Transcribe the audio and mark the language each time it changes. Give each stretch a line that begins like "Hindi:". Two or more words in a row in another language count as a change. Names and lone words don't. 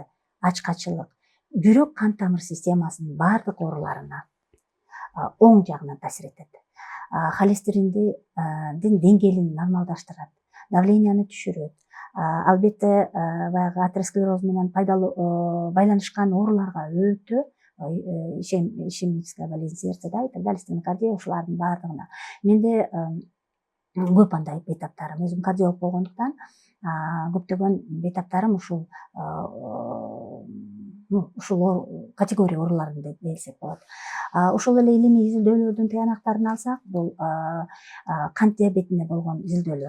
Kyrgyz: Ачкачылык жүрөк кан тамыр системасынын баардык ооруларына оң жагынан таасир этет. Холестериндин деңгээлин нормалдаштырат, давленияны түшүрөт. Албетте баягы атеросклероз менен байланышкан ооруларга өтө,
Russian: ишемическая болезнь сердца и так далее,
Kyrgyz: стенокардия, ушулардын баардыгына. Менде көп андай бейтаптарым, өзүм кардиолог болгондуктан көптөгөн бейтаптарым ушул категория ооруларын десек болот. Ошол эле илимий изилдөөлөрдүн тыянактарын алсак, бул кант диабетине болгон изилдөөлөр.